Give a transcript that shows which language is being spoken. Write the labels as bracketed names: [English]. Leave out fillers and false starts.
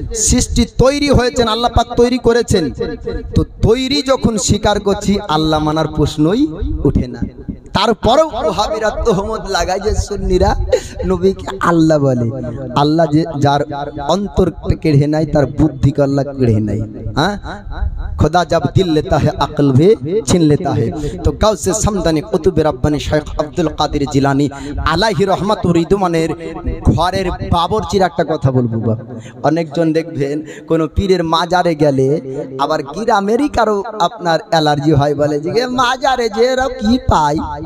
[Bangla] সৃষ্টি, তৈরি হয়েছেন, আল্লাহ পাক তৈরি করেছেন। তো তৈরি যখন স্বীকার করছি, আল্লাহ মানার প্রশ্নই উঠে না। তারপরেও ওহাবিরা তোহমত লাগায় যে সুন্নিরা নবীকে আল্লাহ বলে। আল্লাহ যে যার অন্তর কেড়ে নাই, তার বুদ্ধিকে আল্লাহ কেড়ে নাই। [Hindi] হ্যাঁ, खुदा जब दिल लेता है अक्ल भी छीन लेता है। [Bangla] तो गाउसे समदानी कुतुब रब्बानी शेख আব্দুল কাদের জিলানী আলাইহি রহমাতুর রিদওয়ানের ঘরের বাবরচির একটা কথা বলবো। অনেকজন দেখবেন কোন পীরের মাজারে গেলে আবার গ্রামেরই কারো আপনার অ্যালার্জি হয়, বলে যে মাজারে যে এরা কি পায়।